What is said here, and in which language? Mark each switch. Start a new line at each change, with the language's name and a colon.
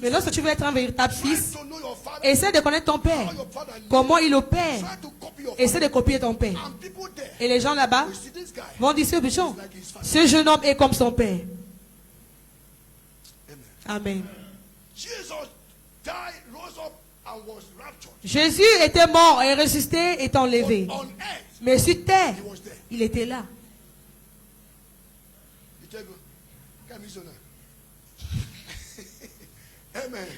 French: Mais lorsque tu veux être un véritable
English: son,
French: fils,
English: try to know your father,
French: essaie de connaître ton père.
English: how your father lives.
French: Comment il opère.
English: Try to copy your
French: Essaie
English: father.
French: de copier ton père.
English: And people there,
French: Et les gens là-bas
English: you see this guy,
French: vont dire, ce jeune,
English: like his father.
French: ce jeune homme est comme son père. Amen. Amen.
English: Jesus died, rose up, and was raptured.
French: Jésus était mort et ressuscité et enlevé.
English: On earth,
French: Mais sur terre,
English: he was there.
French: il était là.
English: You tell me, come here, Amen.